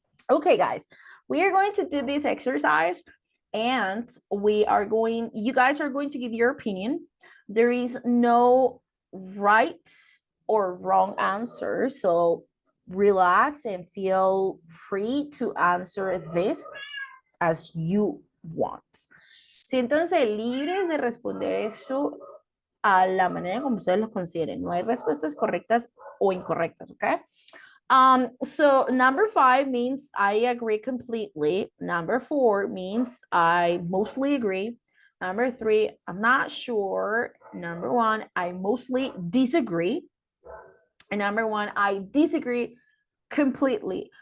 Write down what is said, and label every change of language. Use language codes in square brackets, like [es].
[en] Okay, guys, we are going to do this exercise and you guys are going to give your opinion. There is no right or wrong answer. So relax and feel free to answer this as you want. [es] Siéntanse libres de responder eso a la manera como ustedes lo consideren. No hay respuestas correctas o incorrectas, ¿ok? [en] So number 5 means I agree completely. Number 4 means I mostly agree. Number 3, I'm not sure. Number 1, I mostly disagree. And number 1, I disagree completely.